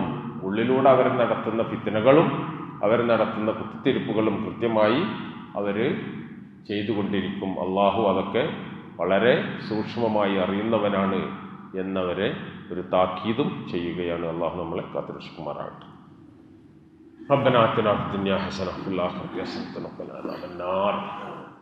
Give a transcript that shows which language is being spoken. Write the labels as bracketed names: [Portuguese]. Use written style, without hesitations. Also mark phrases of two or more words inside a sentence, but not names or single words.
[Malayalam] ഉള്ളിലൂടെ അവർ നടത്തുന്ന ഫിത്നകളും അവർ നടത്തുന്ന കുത്തിത്തിരിപ്പുകളും കൃത്യമായി അവർ ചെയ്തുകൊണ്ടിരിക്കും. അള്ളാഹു അതൊക്കെ വളരെ സൂക്ഷ്മമായി അറിയുന്നവനാണ് എന്നവരെ ഒരു താക്കീതും ചെയ്യുകയാണ്. അള്ളാഹു നമ്മളെ കാത്തുരക്ഷിക്കുമാറാകട്ടെ. [Arabic] ربنا آتنا في الدنيا حسنة وفي الآخرة حسنة وقنا عذاب النار